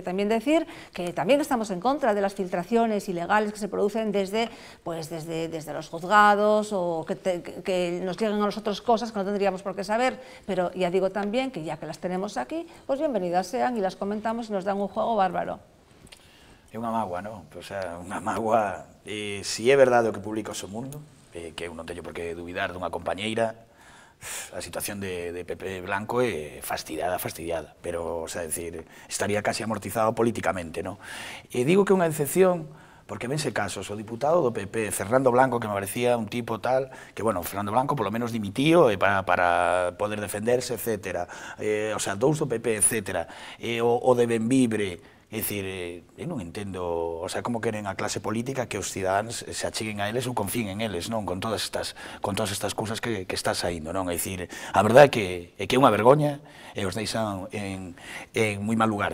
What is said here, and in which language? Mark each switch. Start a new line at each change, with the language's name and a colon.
Spanish: También decir que también estamos en contra de las filtraciones ilegales que se producen desde los juzgados, o que nos lleguen a nosotros cosas que no tendríamos por qué saber, pero ya digo también que ya que las tenemos aquí, pues bienvenidas sean y las comentamos y nos dan un juego bárbaro.
Galician: É unha mágoa, non? O sea, unha mágoa, si é verdade o que publica o seu Mundo, que eu non teño por que dubidar dunha compañeira, a situación de Pepe Blanco é fastidiada, pero, o sea, decir, estaría casi amortizado políticamente, non? E digo que é unha excepción, porque vense casos, o diputado do PP, Fernando Blanco, que me parecía un tipo tal, que, bueno, Fernando Blanco polo menos dimitío para poder defenderse, etc. O sea, dous do PP, etc. O de Benvibre. É dicir, eu non entendo, o sea, como queren a clase política que os cidadáns se acheguen a eles ou confíen en eles, non? Con todas estas cousas que está saindo, non? É dicir, a verdade é que é unha vergoña e os deixan en moi mal lugar.